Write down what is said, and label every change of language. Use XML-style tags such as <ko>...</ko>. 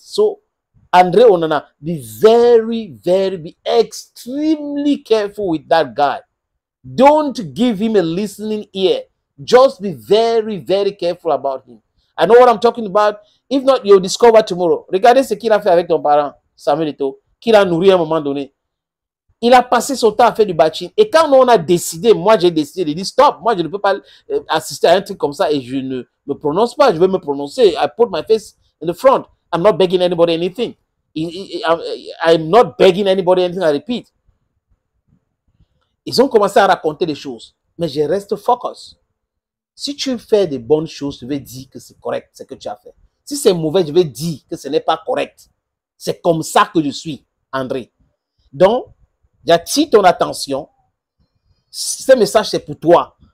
<en>So, André Onana, be extremely careful with that guy. Don't give him a listening ear. Just be very, very careful about him. I know what I'm talking about. If not, you'll discover tomorrow.</en> <fr>Regardez ce qu'il a fait avec ton parent, Samuel Eto'o, qu'il a nourri à un moment donné. Il a passé son temps à faire du bâtiment. Et quand on a décidé, moi j'ai décidé de dire stop, moi je ne peux pas assister à un truc comme ça et je ne me prononce pas, je vais me prononcer.</fr> <en>I put my face in the front. I'm not begging anybody anything. I'm not begging anybody anything, I repeat.</en> <fr>Ils ont commencé à raconter des choses, mais je reste focus. Si tu fais des bonnes choses, je vais dire que c'est correct, ce que tu as fait. Si c'est mauvais, je vais dire que ce n'est pas correct. C'est comme ça que je suis, André. Donc, j'attire ton attention. Ce message, c'est pour toi.</fr>